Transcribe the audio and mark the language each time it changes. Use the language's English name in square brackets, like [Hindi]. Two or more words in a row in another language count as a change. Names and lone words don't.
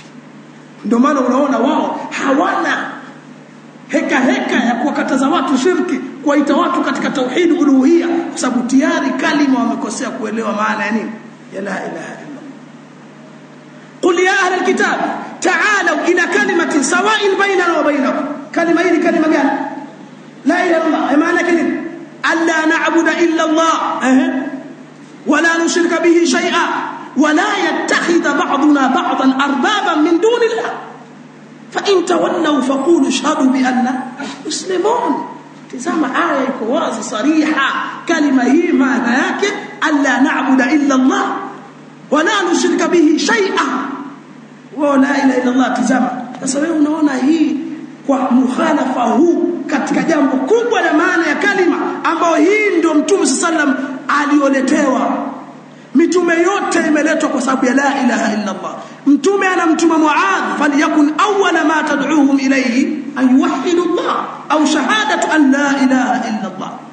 [Swahili] Ndio maana unaona wao hawana heka ya kuwakataza watu shirki, kuwaita watu katika [Arabic] توحيد الألوهية, [Swahili] kwa sababu tayari kalima wamekosea kuelewa maana ya nini ya [Arabic] لا إله إلا الله. قل يا أهل الكتاب تعالوا إلى كلمة سواء بيننا وبينكم. [Swahili] Kalima hii kalima gani? [Arabic] لا إله إلا الله [Swahili] maana yake nini? [Arabic] ألا نعبد إلا الله ولا نشرك به شيئا ولا يتخذ بعضنا بعضا أربابا من دون الله فإن تولوا فقولوا اشهدوا بأننا مسلمون. تسمى آية كواز صريحة كلمة هي معنى yake ألا نعبد إلا الله ولا نشرك به شيئا ولا إله إلا الله. [Swahili] تسمى sasa wewe unaona hii kwa mukhalafa huu katika jambo kubwa la maana ya kalima ambayo hii ndio Mtume sallam alioletewa. Mitume yote imeletwa kwa sababu ya [Arabic] لا إله إلا الله. [Swahili] Mtume anamtuma Muadh, [Arabic] فليكن أول ما تدعوهم إليه أن يوحدوا الله أو شهادة أن لا إله إلا الله.